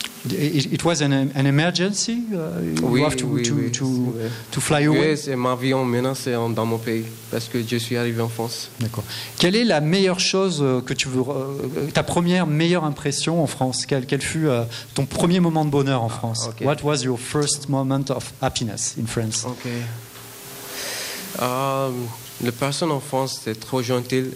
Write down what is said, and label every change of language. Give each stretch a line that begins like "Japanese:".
English: It was an emergency. You have to fly away.
French: Oui, c'est ma vie en menace dans mon pays parce que je suis arrivé en France. D'accord. Quelle est la meilleure chose que tu veux, ta première meilleure impression en France? Quel fut ton premier moment de bonheur en France?
English: Okay. What was your first moment of happiness in France? Okay.
French: Les personnes en France c'est trop gentil.